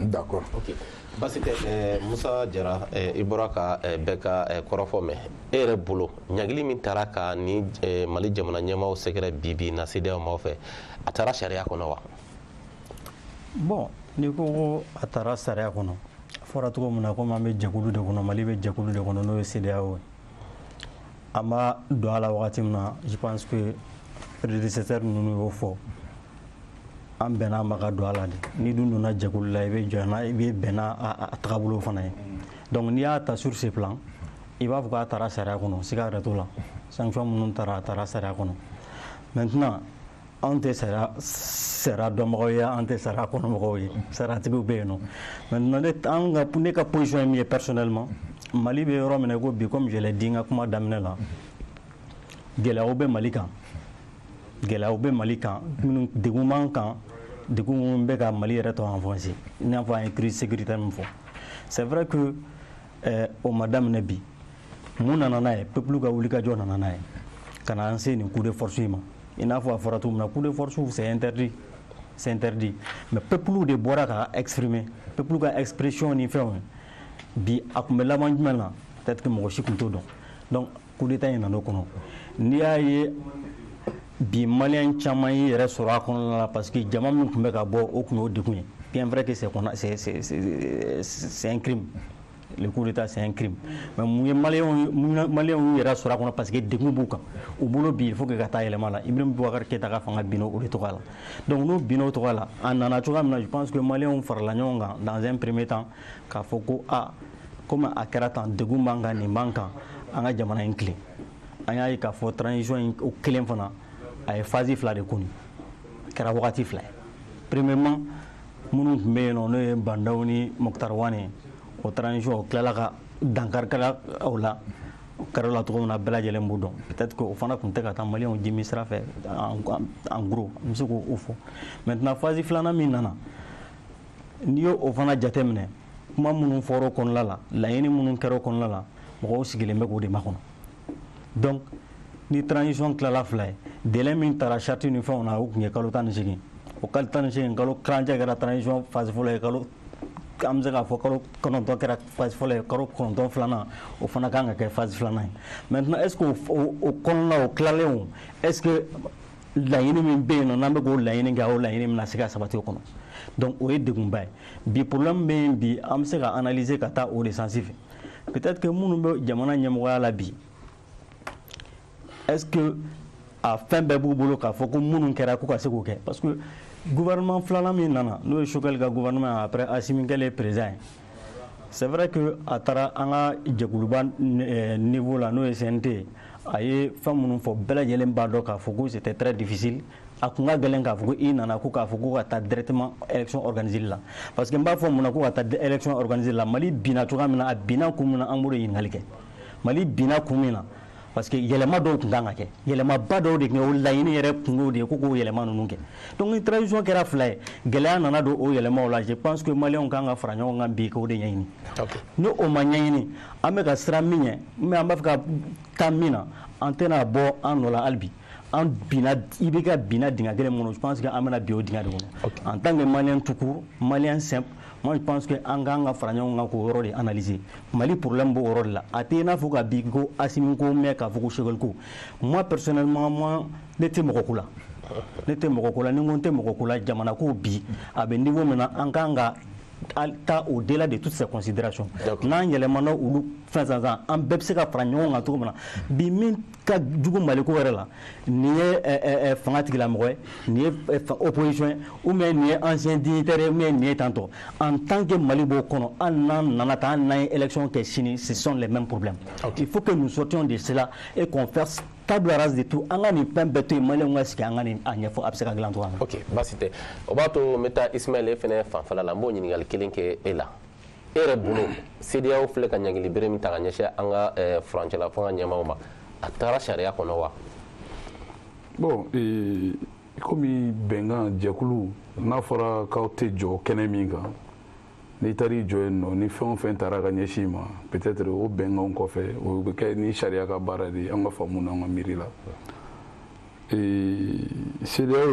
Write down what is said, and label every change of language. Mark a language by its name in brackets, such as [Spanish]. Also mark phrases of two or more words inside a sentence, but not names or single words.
[French] d'accord ok [Bambara] basi tɛ Musa Jara i bɔra ka bɛɛ ka kɔrɔfɔ mɛn e yɛrɛ bolo ɲagili min taara ka ni Mali jamana ɲɛmaaw sɛgɛrɛ bi na CEDEAO maaw fɛ a taara sariya kɔnɔ wa bon ni ko a taara sariya kɔnɔ fɔra cogo min na komi an bɛ jɛkulu de kɔnɔ Mali bɛ jɛkulu de kɔnɔ n'o ye CEDEAO ye an b'a don a la wagati min na [French] je pense que prédécesseur [Bambara] ninnu y'o fɔ an bɛnna ma ka don a la de ni dun donna jɛkulu la i bɛ jɔna i bɛ bɛnna a tagabolo fana ye donc n'i y'a ta [French] sur ce plan [Bambara] i b'a fɔ k'a taara sariya kɔnɔ siga yɛrɛ t'o la sanction minnu taara sariya kɔnɔ maintenant anw tɛ sariya dɔnbagaw ye an tɛ sariya kɔnɔmɔgɔw ye sariyatigiw bɛ yen nɔ maintenant ne ka position ye min ye personnellement Mali bɛ yɔrɔ min na ko bi [French] comme je l'ai dit [Bambara] n ka kuma daminɛ la gɛlɛyaw bɛ Mali kan degun b'an kan degun minnu bɛ ka Mali yɛrɛ tɔ enfoncé i n'a fɔ an ye [French] crise sécuritaire [Bambara] min fɔ [French] c'est vrai que [Bambara] o ma daminɛ bi mun nana n'a ye peuple ka wulikajɔ nana n'a ye ka na an se nin [French] coup de force in ma i n'a fɔ a fɔra cogo min na coup de force c'est interdit mais peuple [Bambara] de bɔra ka exprimer peuple ka expression ni fɛnw bi a tun bɛ laban jumɛn na [French] peut-être que [Bambara] mɔgɔ si tun t'o dɔn donc [French] coup d'état [Bambara] in nan'o kɔnɔ n'i y'a ye bi maliyɛn caman y'i yɛrɛ sɔrɔ a kɔnɔna la [French] parce que [Bambara] jama min tun bɛ ka bɔ o tun y'o degun ye [French] bien vrai que c'est un crime le coup d'état c'est un crime mais [Bambara] mun ye maliyɛnw y'u yɛrɛ sɔrɔ a kɔnɔ [French] parce que [Bambara] degun b'u kan u bolo bi [French] il faut que [Bambara] ka taa yɛlɛma la Ibrahim Boubacar Keita ka fanga binna o de tɔgɔ la donc n'o binna o tɔgɔ la a nana cogoya min na [French] je pense que [Bambara] maliyɛnw farala ɲɔgɔn kan [French] dans un premier temps [Bambara] k'a fɔ ko comme a kɛra tan degun b'an kan nin b'an kan an ka jamana in tilen an y'a ye k'a fɔ transition in o kelen fana a ye phase 2 de kunu a kɛra wagati 2 ye premièrement minnu tun bɛ yen nɔ n'o ye Bandaw ni Moktar Wane o transition o tilala ka dankari kɛra o la kɛra la cogo min na bɛɛ lajɛlen b'o dɔn [French] peut-être que [Bambara] o fana tun tɛ ka taa maliyɛnw jimi sira fɛ [French] en gros [Bambara] n bɛ se k'o fɔ maintenant phase 2nan min nana n'i y'o fana jateminɛ kuma minnu fɔra o kɔnɔna la laɲini minnu kɛra o kɔnɔna la mɔgɔw sigilen bɛ k'o de makɔnɔ donc ni transition tilala 2 ye délai min taara charte ni fɛnw na o tun ye kalo 18 o kalo 18 kalo kilancɛ kɛra [French] transition phase [Bambara] fɔlɔ ye kalo an bɛ se k'a fɔ kalo 9 kɛra phase fɔlɔ ye kalo 9 filanan o fana kan ka kɛ phase 2nan ye maintenant [French] est ce que [Bambara] o kɔnɔna o tilalen o [French] est ce que [Bambara] laɲini min bɛ yen nɔ n'an bɛ k'o laɲini kɛ o laɲini bɛna se ka sabati o kɔnɔ donc o ye degunba ye bi problème bɛ yen bi an bɛ se ka analyser ka taa o de sens fɛ [French] peut-être que [Bambara] minnu bɛ jamana ɲɛmɔgɔya la bi [French] est ce que [Bambara] a fɛn bɛɛ b'u bolo k'a fɔ ko minnu kɛra ko ka se k'o kɛ [French] parce que gouvernement [Bambara] filanan min nana n'o ye Choguel ka [French] gouvernement après [Bambara] Assimi kɛlen président ye [French] c'est vrai que [Bambara] a taara an ka jɛkuluba niveau la n'o ye CNT a ye fɛn minnu fɔ bɛɛ lajɛlen b'a dɔn k'a fɔ ko [French] c'était très difficile [Bambara] a kun ka gɛlɛn k'a fɔ ko i nana ko k'a fɔ ko ka taa [French] directement élection organisée [Bambara] la [French] parce que [Bambara] n b'a fɔ mun na ko ka taa [French] élection organisée [Bambara] la Mali binna cogoya min na a binna kun min na an b'o de ɲininkali kɛ Mali binna kun min na [French] parce que [Bambara] yɛlɛma dɔw tun kan ka kɛ yɛlɛmaba dɔw de kɛ o laɲini yɛrɛ kungo de ye ko k'o yɛlɛma ninnu kɛ donc ni transition kɛra 2 ye gɛlɛya nana don o yɛlɛmaw la [French] je pense que [Bambara] maliyɛnw kan ka fara ɲɔgɔn kan bi k'o de ɲɛɲini ni o ma ɲɛɲini an bɛ ka siran min ɲɛ mais an b'a fɛ ka taa min na an tɛna bɔ an nɔ la hali bi an binna i bɛ ka binna dingɛ kelen min kɔnɔ [French] je pense que [Bambara] an bɛna bin o dingɛ de kɔnɔ [French] en tant que [Bambara] maliyɛn [French] tout court [Bambara] maliyɛn [French] simple moi je pense que [Bambara] an kan ka fara ɲɔgɔn kan k'o yɔrɔ de analyser Mali problème b'o yɔrɔ de la a tɛ i n'a fɔ ka bi ko Assimi ko mɛn k'a fɔ ko Choguel ko [French] moi personnellement [Bambara] ne tɛ mɔgɔ ko la ni ko n tɛ mɔgɔ ko la jamana ko bi a bɛ niveau min na an kan ka taa [French] au-delà de toutes ces considérations [Bambara] n'an yɛlɛmana olu fɛn sansan an bɛɛ bɛ se ka fara ɲɔgɔn kan cogo min na bi min ka jugu Maliko yɛrɛ la nin ye fanga tigilamɔgɔ ye nin ye opposition ye [French] ou bien [Bambara] nin ye [French] ancien dignitaire [Bambara] ye [French] ou bien [Bambara] nin ye tantɔ [French] en tant que [Bambara] Mali b'o kɔnɔ hali n'an nana tan hali n'an ye élection kɛ sini [French] ce sont les mêmes problèmes il faut que nous sortions de cela et qu'on fasse table rase de tout [Bambara] an ka nin fɛn bɛɛ to yen maliyɛnw ka sigi an ka nin a ɲɛfɔ a bɛ se ka dilan cogoya min na. ok baasi tɛ o b'a to n bɛ taa Ismaël e fɛnɛ fanfɛla la n b'o ɲininkali kelen kɛ e la e yɛrɛ bolo CEDEAO filɛ ka ɲangili bere min ta ka ɲɛsin an ka furancɛla fanga ɲɛmaaw ma a taara sariya kɔnɔ wa. bon komi bɛnkan jɛkulu n'a fɔra k'aw tɛ jɔ kɛnɛ min kan n'i taar'i jɔ yen nɔ ni fɛn o fɛn taara ka ɲɛsin ma peut-être o bɛnkanw kɔfɛ o bɛ kɛ ni sariya ka baara de ye an ka faamu n'an ka miiri la CEDEAO